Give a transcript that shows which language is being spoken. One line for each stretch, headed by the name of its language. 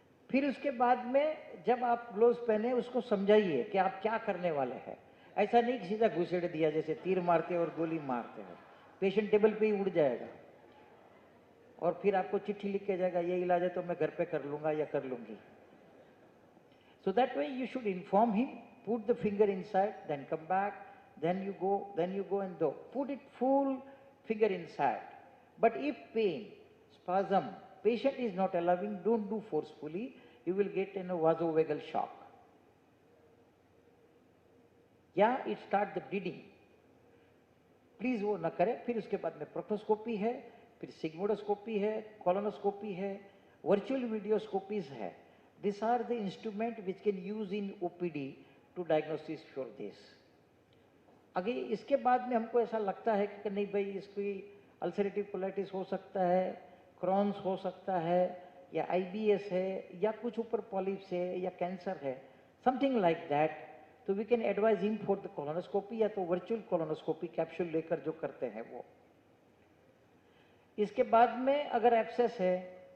Hindi: फिर उसके बाद में जब आप ग्लोव्स पहने उसको समझाइए कि आप क्या करने वाले हैं। ऐसा नहीं कि सीधा घुसेड़ दिया जैसे तीर मारते और गोली मारते हैं, पेशेंट टेबल पे ही उड़ जाएगा और फिर आपको चिट्ठी लिख के जाएगा ये इलाज है तो मैं घर पे कर लूंगा या कर लूंगी।
English: So that way you should inform him, put the finger inside, then come back, then you go and do. Put it full finger inside. But if pain, spasm, patient is not allowing, don't do forcefully, you will get a vasovagal shock.
Hindi: या
English: it start the bleeding.
Hindi: Please वो न करें। फिर उसके बाद में proctoscopy है, फिर सिग्मोडोस्कोपी है, कोलोनोस्कोपी है, वर्चुअल वीडियोस्कोपीज है।
English: These are the instrument which can use in OPD to diagnosis for this.
Hindi: आगे इसके बाद में हमको ऐसा लगता है कि नहीं भाई इसकी अल्सरेटिव कोलाइटिस हो सकता है, क्रॉन्स हो सकता है, या IBS है, या कुछ ऊपर पॉलिप्स है, या कैंसर है,
English: something like that,
Hindi: तो
English: we can advise him for the colonoscopy
Hindi: या तो वर्चुअल कोलोनोस्कोपी कैप्सूल लेकर जो करते हैं वो। इसके बाद में अगर एब्सेस है,